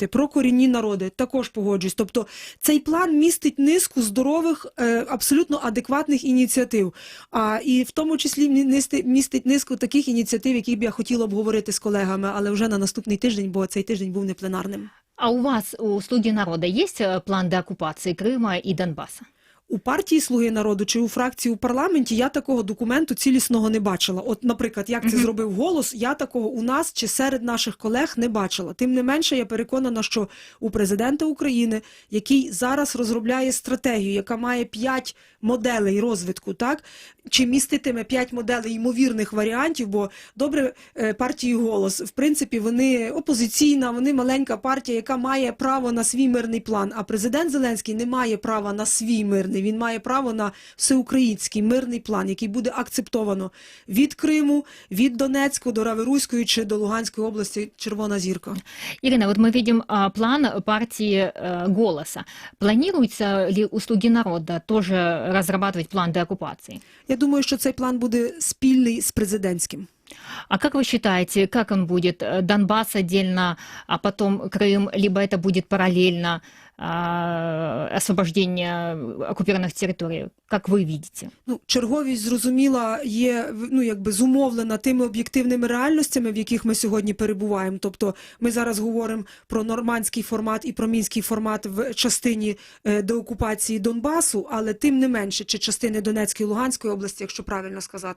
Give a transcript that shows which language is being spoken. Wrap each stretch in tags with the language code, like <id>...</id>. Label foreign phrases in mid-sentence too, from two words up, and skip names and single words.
<uk>Про корінні народи. Також погоджуюсь. Тобто цей план містить низку здорових, абсолютно адекватних ініціатив. І в тому числі містить низку таких ініціатив, які б я хотіла обговорити з колегами, але вже на наступний тиждень, бо цей тиждень був не пленарним.</uk> <ru>А у вас, у «Слуги народа», есть план деоккупации Крыма и Донбасса?</ru> <uk>У партії «Слуги народу» чи у фракції у парламенті я такого документу цілісного не бачила. От, наприклад, як це зробив «Голос», я такого у нас чи серед наших колег не бачила. Тим не менше, я переконана, що у президента України, який зараз розробляє стратегію, яка має 5 моделей розвитку, так? Чи міститиме 5 моделей ймовірних варіантів, бо добре партії «Голос», в принципі, вони опозиційна, вони маленька партія, яка має право на свій мирний план, а президент Зеленський не має права на свій мирний. Він має право на всеукраїнський мирний план, який буде акцептовано від Криму, від Донецьку до Раверуйської чи до Луганської області Червона зірка.</uk> <ru>Ирина, вот мы видим план партии «Голоса». Планируется ли у «Слуги народа» тоже разрабатывать план деоккупации?</ru> <uk>Я думаю, що цей план буде спільний з президентським.</uk> <ru>А как вы считаете, как он будет? Донбасс отдельно, а потом Крым, либо это будет параллельно освобождение оккупированных территорий? Как ви видите?</ru> <uk>Ну, черговість, зрозуміла, є, ну, якби зумовлена тими об'єктивними реальностями, в яких ми сьогодні перебуваємо. Тобто ми зараз говоримо про нормандський формат і про мінський формат в частині деокупації Донбасу, але тим не менше, чи частини Донецької і Луганської області, якщо правильно сказати.</uk>